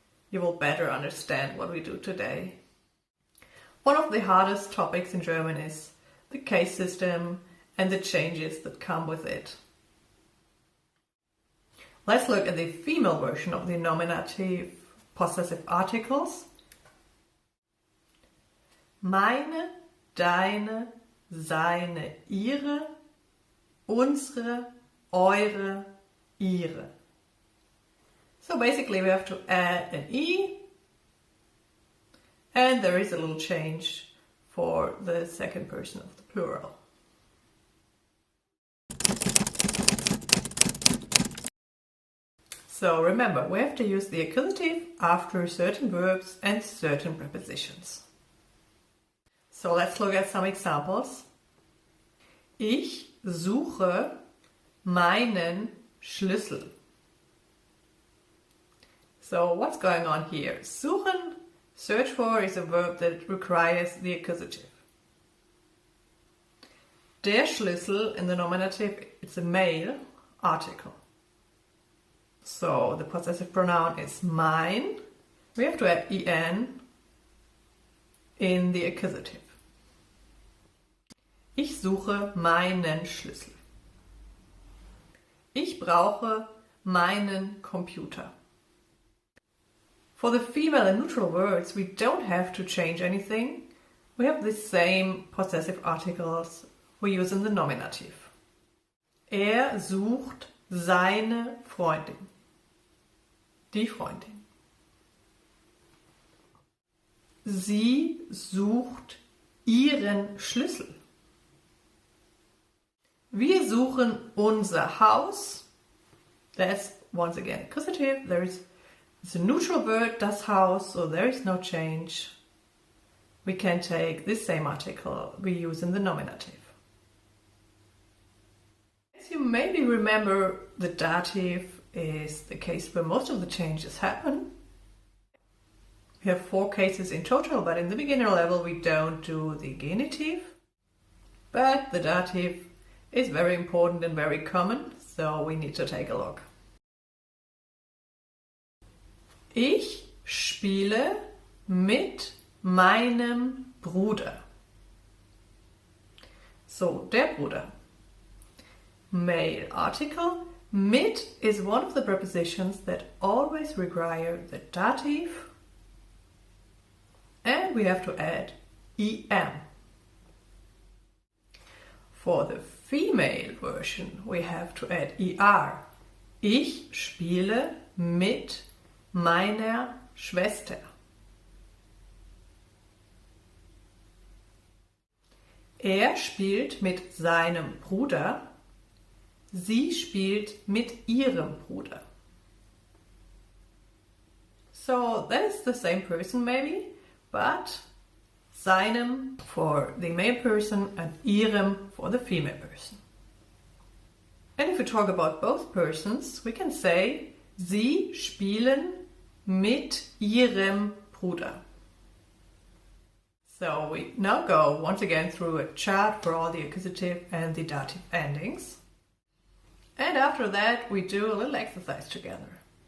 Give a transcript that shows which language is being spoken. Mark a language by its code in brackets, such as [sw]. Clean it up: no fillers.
[en] You will better understand what we do today. One of the hardest topics in German is the case system and the changes that come with it. Let's look at the female version of the nominative possessive articles. [de] Meine, deine, seine, ihre, unsere, eure, ihre. [en] So basically we have to add an e, and there is a little change for the second person of the plural. So remember, we have to use the accusative after certain verbs and certain prepositions. So let's look at some examples. [de] Ich suche meinen Schlüssel. [en] So what's going on here? Suchen, search for, is a verb that requires the accusative. Der Schlüssel in the nominative, it's a male article. So the possessive pronoun is mein. We have to add en in the accusative. [de] Ich suche meinen Schlüssel. Ich brauche meinen Computer. [en] For the female and neutral words, we don't have to change anything. We have the same possessive articles we use in the nominative. [de] Er sucht seine Freundin. Die Freundin. Sie sucht ihren Schlüssel. Wir suchen unser Haus. [en] That's once again accusative. It's a neutral word, das Haus, so there is no change. We can take this same article we use in the nominative. As you maybe remember, the dative is the case where most of the changes happen. We have 4 cases in total, but in the beginner level we don't do the genitive. But the dative is very important and very common, so we need to take a look. [de] Ich spiele mit meinem Bruder. So, der Bruder. [en] male article. Mit is one of the prepositions that always require the dative, and we have to add em. For the female version, we have to add er. [de] Ich spiele mit meiner Schwester. Er spielt mit seinem Bruder. Sie spielt mit ihrem Bruder. [en] So that is the same person maybe, but seinem for the male person and ihrem for the female person. And if we talk about both persons, we can say, [de] sie spielen mit ihrem Bruder. [en] So we now go once again through a chart for all the accusative and the dative endings. And after that, we do a little exercise together.